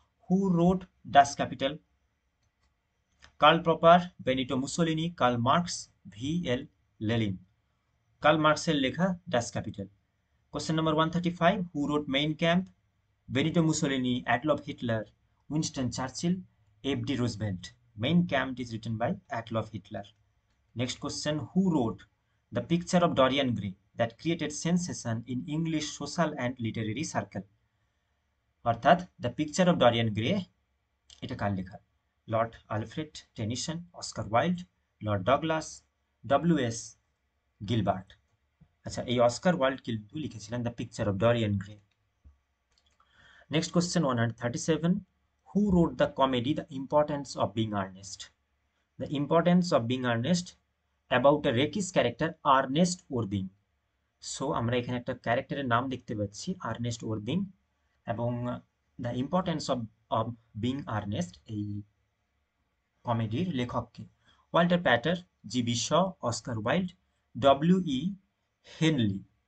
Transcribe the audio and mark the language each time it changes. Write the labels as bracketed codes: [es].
[en] Who wrote Das Capital? Karl Popper, Benito Mussolini, Karl Marx, V L. Lenin? [bn] Curl মার্কসের লেখা ডাস capital. [en] Question number 135, who wrote Mein Kampf? [bn] Benito Mussolini, Adolf Hitler, Winston Churchill, FD. Roosevelt? [en] Mein Kampf is written by Adolf Hitler. Next question, who wrote The Picture of Dorian Gray that created sensation in English social and literary circle? [bn] অর্থাৎ the picture of ডরিয়ান grey, এটা কার লেখা? Lord Alfred Tennyson, Oscar Wilde, Lord Douglas, ডব্লিউ.এস. Gilbert? আচ্ছা, এই Oscar Wilde কিন্তু লিখেছিলেন the picture of ডরিয়ান grey. [en] Next question 137, who wrote the comedy The Importance of Being Earnest? The Importance of Being Earnest about a rakish character Earnest Worthing. [bn] So আমরা এখানে একটা ক্যারেক্টারের নাম দেখতে পাচ্ছি, আর্নেস্ট ওরবিং, এবং the importance of being Ernst এই কমেডির লেখককে? ওয়াল্টার প্যাটার, জিবি শ, অস্কার ওয়াইল্ড, ডব্লিউ.ই. হেনলি?